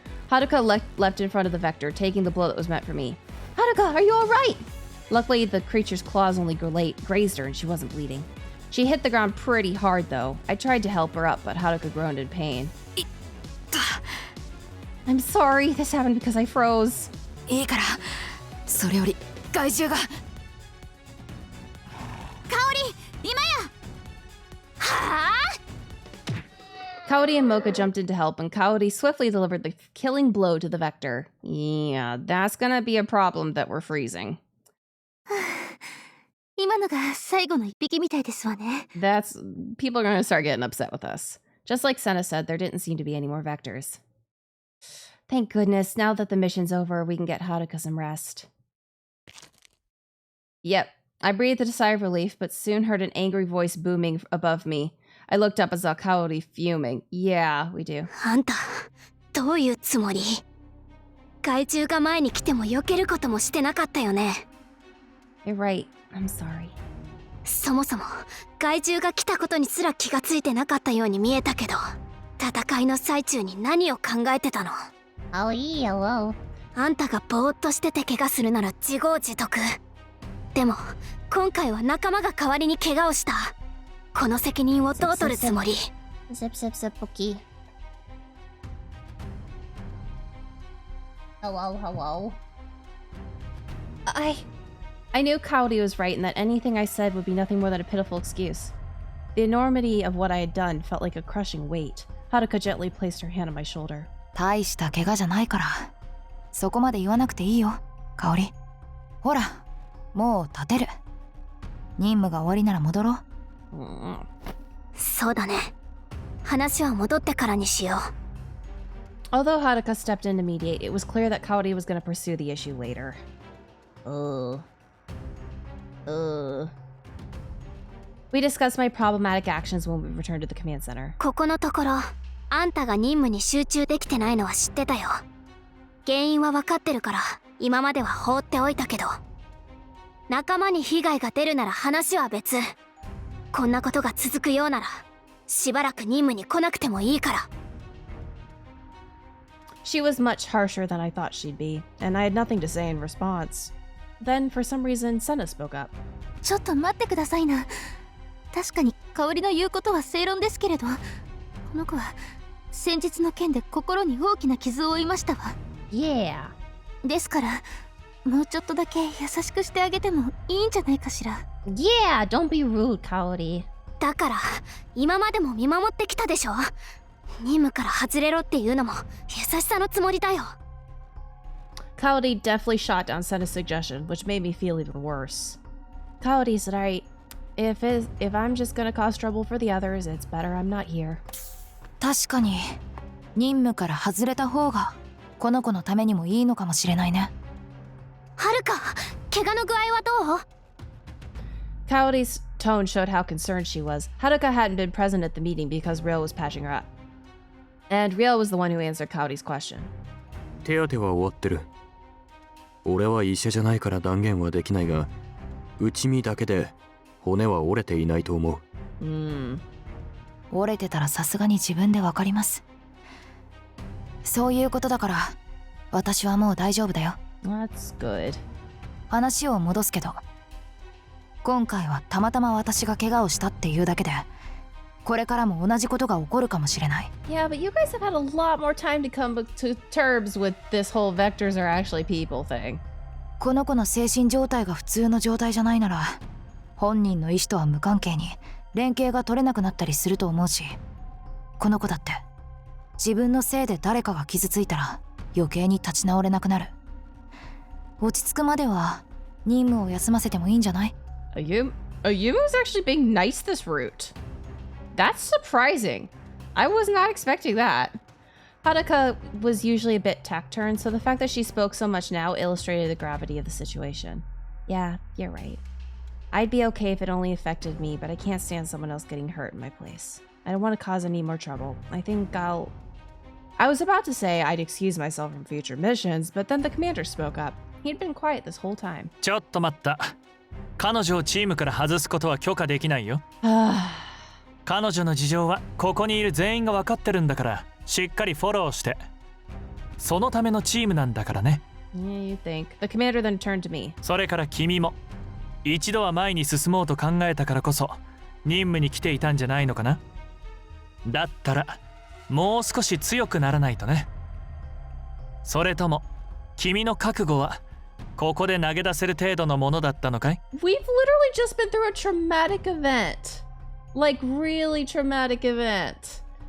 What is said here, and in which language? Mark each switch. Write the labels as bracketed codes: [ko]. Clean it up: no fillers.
[en] Haruka leapt in front of the vector, taking the blow that was meant for me. Haruka, are you alright? Luckily, the creature's claws only grazed her and she wasn't bleeding. She hit the ground pretty hard, though. I tried to help her up, but Haruka groaned in pain. I'm sorry, this happened because I froze. [ja] いいから、それより害獣が。香り、今や。はぁ [en] Kaori and Mocha jumped in to help, and Kaori swiftly delivered the killing blow to the vector. Yeah, that's gonna be a problem that we're freezing. [ja] 今のが最後の一匹みたいですわね。 [en] People are gonna start getting upset with us. Just like Senna said, there didn't seem to be any more vectors. Thank goodness, now that the mission's over, we can get Haruka some rest. Yep, I breathed a sigh of relief, but soon heard an angry voice booming above me. I looked up and saw Kaori fuming. Yeah, we do. [ja] あんた、どういうつもり？害獣が前に来ても避けることもしてなかったよね。 [en] You're right. I'm sorry. [ja] そもそも害獣が来たことにすら気がついてなかったように見えたけど、戦いの最中に何を考えてたの？ [en] Oh, yellow. [ja] あんたがぼーっとしてて怪我するなら自業自得。でも今回は仲間が代わりに怪我をした。この責任をどう取るつもり？ [en] Zip, zip, zip, Pookie. Hello, hello. I knew Kaori was right and that anything I said would be nothing more than a pitiful excuse. The enormity of what I had done felt like a crushing weight. Haruka gently placed her hand on my shoulder. [ja] 大した怪我じゃないからそこまで言わなくていいよ、香織。ほら、もう立てる。任務が終わりなら戻ろう。そうだね。話は戻ってからにしよう。 [en] Although Haruka stepped in to mediate, it was clear that Kaori was going to pursue the issue later. We discussed my problematic actions when we returned to the command center. [ja] ここのところ、あんたが任務に集中できてないのは知ってたよ。原因は分かってるから、今までは放っておいたけど。仲間に被害が出るなら話は別。こんなことが続くようなら、しばらく任務に来なくてもいいから。 [en] She was much harsher than I thought she'd be, and I had nothing to say in response. Then, for some reason, Senna spoke up. [ja] ちょっと待ってくださいな。確かに香織の言うことは正論ですけれど、この子は先日の件で心に大きな傷を負いましたわ。 [en] Yeah. [ja] ですからもうちょっとだけ優しくしてあげてもいいんじゃないかしら。 [en] Yeah, don't be rude, Kaori. [ja] だから今までも見守ってきたでしょ。任務から外れろっていうのも優しさのつもりだよ。 [en] Kaori definitely shot down Senna's suggestion, which made me feel even worse. Kaori's right. If I'm just gonna cause trouble for the others, it's better I'm not here. [ja] 確かに任務から外れた方がこの子のためにもいいのかもしれないね。はるか、怪我の具合はどう？ [en] Kaori's tone showed how concerned she was. Haruka hadn't been present at the meeting because Ryo was patching her up. And Ryo was the one who answered Kaori's question. [ja] 手当ては終わってる。俺は医者じゃないから断言はできないが、内身だけで骨は折れていないと思う。折れてたらさすがに自分でわかります。そういうことだから私はもう大丈夫だよ。 [en] That's good. [ja] 話を戻すけど、今回はたまたま私が怪我をしたっていうだけで、これからも同じことが起こるかもしれない。 [en] Yeah, but you guys have had a lot more time to come to terms with this whole vectors are actually people thing. [ja] この子の精神状態が普通の状態じゃないなら、本人の意思とは無関係に連携が取れなくなったりすると思うし、この子だって自分のせいで誰かが傷ついたら余計に立ち直れなくなる。落ち着くまでは任務を休ませてもいいんじゃない？ [en] Ayumu is actually being nice this route. That's surprising. I was not expecting that. Haruka was usually a bit taciturn, so the fact that she spoke so much now illustrated the gravity of the situation. Yeah, you're right. I'd be okay if it only affected me, but I can't stand someone else getting hurt in my place. I don't want to cause any more trouble. I think I was about to say I'd excuse myself from future missions, but then the commander spoke up. He'd been quiet this whole time. [ja] ちょっと待った。彼女をチームから外すことは許可できないよ。彼女の事情はここにいる全員が分かってるんだから、しっかりフォローして。そのためのチームなんだからね。 [en] Yeah, you think. The commander then turned to me. [ja] それから君も一度は前に進もうと考えたからこそ任務に来ていたんじゃないのかな。だったらもう少し強くならないとね。それとも君の覚悟はここで投げ出せる程度のものだったのかい？ [en] We've literally just been through a traumatic event. Like, really traumatic event.